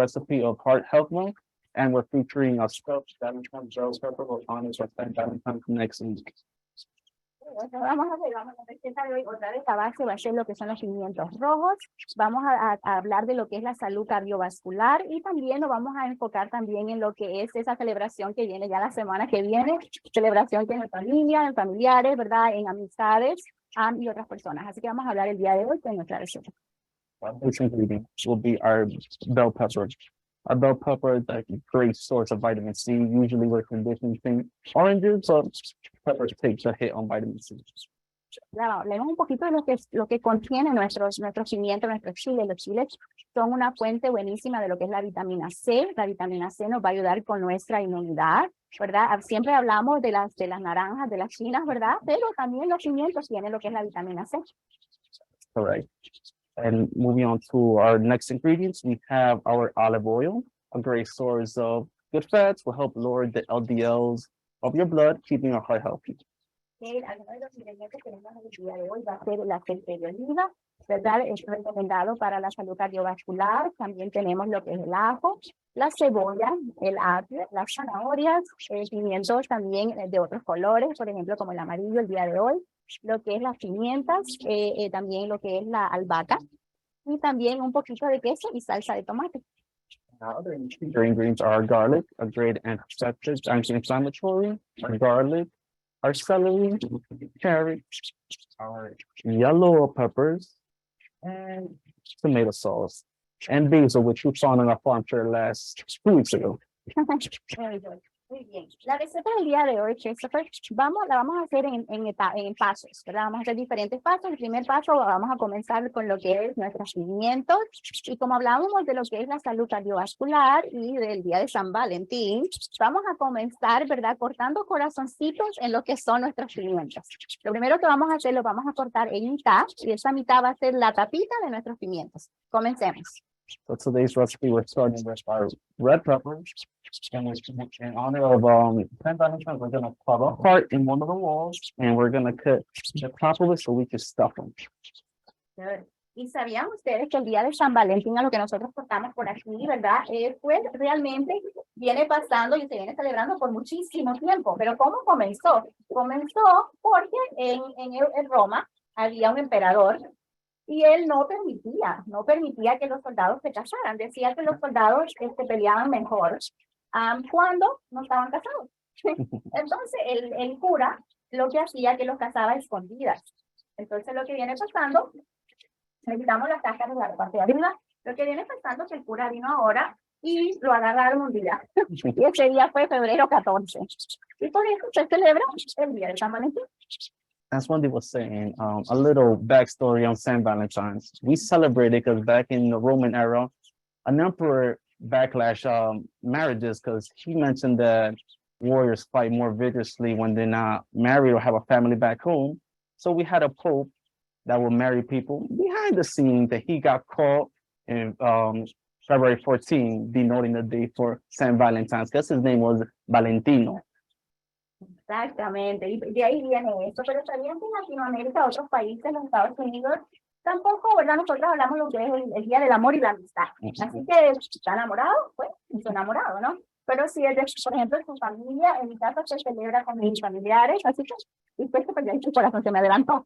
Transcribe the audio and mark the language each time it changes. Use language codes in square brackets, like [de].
[en] recipe of heart health month, and we're featuring a scopes Valentine Joe's pepper with honors with Valentine next week. [es] Vamos a receta de hoy, otra vez la base va a ser lo que son los pimientos rojos, vamos a hablar de lo que es la salud cardiovascular y también nos vamos a enfocar también en lo que es esa celebración que viene ya la semana que viene, celebración que en familia, en familiares, ¿verdad? En amistades y otras personas. Así que vamos a hablar el día de hoy con nuestra receta. [en] Which ingredients will be our bell pepper. Our bell pepper is a great source of vitamin C. Usually we're conditioned to think oranges, but peppers takes a hit on vitamin C. [es] Claro, leemos un poquito de lo que contiene nuestros pimientos, nuestros chiles. Los chiles son una fuente buenísima de lo que es la vitamina C. La vitamina C nos va a ayudar con nuestra inmunidad, ¿verdad? Siempre hablamos de las naranjas, de las chinas, ¿verdad? Pero también los pimientos tienen lo que es la vitamina C. [en] Correct. And moving on to our next ingredients, we have our olive oil, a great source of good fats, will help lower the LDLs of your blood, keeping your heart healthy. [es] Algunos de los ingredientes que tenemos el día de hoy va a ser el aceite de oliva, ¿verdad? Es recomendado para la salud cardiovascular. También tenemos lo que es el ajo, la cebolla, el apio, las zanahorias, pimientos también de otros colores, por ejemplo, como el amarillo el día de hoy, lo que es las pimientas, también lo que es la albahaca, y también un poquito de queso y salsa de tomate. [en] Other ingredients are garlic, a great antiseptic, anti-inflammatory, garlic, our celery, carrots, our yellow peppers, and tomato sauce, and basil, which we found on our farm share last 2 weeks ago. [es] Muy bien. La receta del día de hoy, Christopher, la vamos a hacer en pasos, ¿verdad? Vamos a hacer diferentes pasos. El primer paso, vamos a comenzar con lo que es nuestros pimientos. Y como hablábamos de lo que es la salud cardiovascular y del día de San Valentín, vamos a comenzar, ¿verdad? Cortando corazoncitos en lo que son nuestros pimientos. Lo primero que vamos a hacer, lo vamos a cortar en mitad, y esa mitad va a ser la tapita de nuestros pimientos. Comencemos. [en] So today's recipe, we're starting with our red peppers. And in honor of St. Valentine's, we're gonna cut a heart in one of the walls, and we're gonna cut the top of it so we can stuff them. [es] Y sabían ustedes que el día de San Valentín, a lo que nosotros cortamos por aquí, ¿verdad? Pues realmente viene pasando y se viene celebrando por muchísimo tiempo. Pero ¿cómo comenzó? Comenzó porque en Roma había un emperador y él no permitía que los soldados se casaran. Decía que los soldados peleaban mejor cuando no estaban casados. Entonces el cura lo que hacía que los casaba a escondidas. Entonces lo que viene pasando, le quitamos las cáscaras de la parte de arriba, lo que viene pasando es que el cura vino ahora y lo agarraron un día. Y ese día fue febrero 14. Y por eso se celebra el día de San Valentín. [en] As Wendy was saying, a little backstory on St. Valentine's. We celebrated because back in the Roman era, an emperor backlash marriages because he mentioned that warriors fight more vigorously when they're not married or have a family back home. So we had a pope that will marry people behind the scenes that he got caught in February 14, denoting the day for St. Valentine's, because his name was Valentino. [es] Exactamente, y de ahí viene eso, pero sabían que en Latinoamérica, otros países, los Estados Unidos, tampoco, ¿verdad? Nosotros hablamos lo que es el Día del Amor y la Amistad. Así que, ¿está enamorado? Pues, está enamorado, ¿no? Pero si es, por ejemplo, en su familia, en mi casa se celebra con mis familiares, así que, y Christopher, ya el corazón se me adelantó.